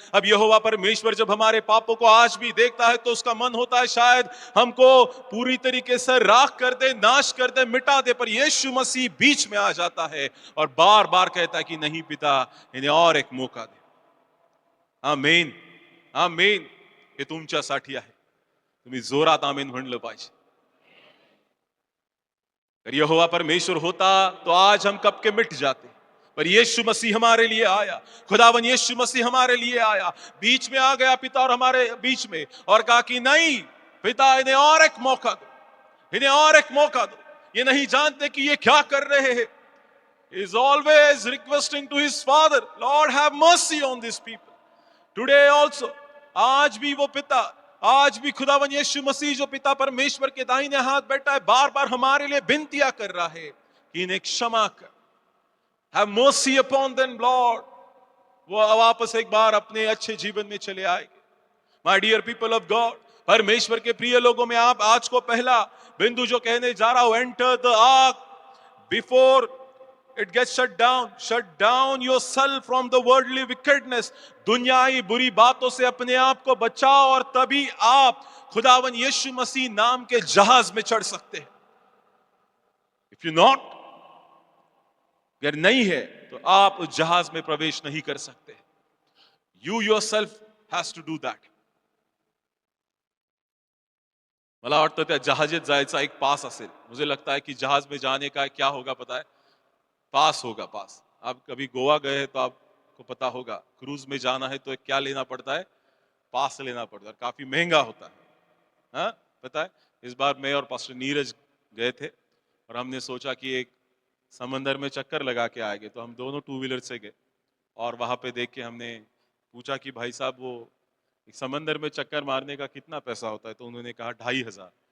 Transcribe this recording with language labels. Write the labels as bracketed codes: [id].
[hi] अब यहोवा परमेश्वर जब हमारे पापों को आज भी देखता है तो उसका मन होता है शायद हमको पूरी तरीके से राख कर दे, नाश कर दे, मिटा दे, पर यीशु मसीह बीच में आ जाता है और बार बार कहता है कि नहीं पिता, इन्हें और एक मौका दे। आमीन, आमीन। [mr] हे तुमच्यासाठी आहे, तुम्ही जोरात आमीन म्हणलं पाहिजे। [hi] अगर यहोवा परमेश्वर होता तो आज हम कब के मिट जाते, पर यीशु मसीह हमारे लिए आया। खुदावन यीशु मसीह हमारे लिए आया, बीच में आ गया पिता और हमारे बीच में, और कहा कि नहीं पिता, इन्हें और एक मौका दो, इन्हें और एक मौका दो। ये नहीं जानते कि ये क्या कर रहे हैं। [en] He is always requesting to his father, Lord have mercy on these people. Today also, [hi] आज भी वो पिता, आज भी खुदावन यीशु मसीह जो पिता परमेश्वर के दाहिने हाथ बैठा है, बार बार हमारे लिए विनतियां कर रहा है कि इन्हें क्षमा कर। [en] Have mercy upon them, Lord. [hi] वो वापस एक बार अपने अच्छे जीवन में चले आएंगे। [en] My dear people of God, [hi] परमेश्वर के प्रिय लोगों में आप आज को पहला बिंदु जो कहने जा रहा हूं, [en] enter the ark before it gets shut down. Shut down yourself from the worldly wickedness. [hi] दुनियाई बुरी बातों से अपने आप को बचाओ और तभी आप खुदावन यीशु मसीह नाम के जहाज में चढ़ सकते हैं। [en] If you not, [hi] अगर नहीं है तो आप उस जहाज में प्रवेश नहीं कर सकते। [en] You yourself has to do that. [mr] मला वाटतं त्या जहाजेत जायचा एक पास असेल। [hi] मुझे लगता है कि जहाज में जाने का क्या होगा पता है? पास होगा, पास। आप कभी गोवा गए हैं तो आपको पता होगा, क्रूज में जाना है तो क्या लेना पड़ता है? पास लेना पड़ता है, काफी महंगा होता है। हाँ, पता है? इस बार मैं और पास्टर नीरज गए थे और हमने सोचा कि एक समंदर में चक्कर लगा के आएंगे, तो हम दोनों टू व्हीलर से गए और वहां पे देख के हमने पूछा कि भाई साहब वो एक समंदर में चक्कर मारने का कितना पैसा होता है? तो उन्होंने कहा 2500।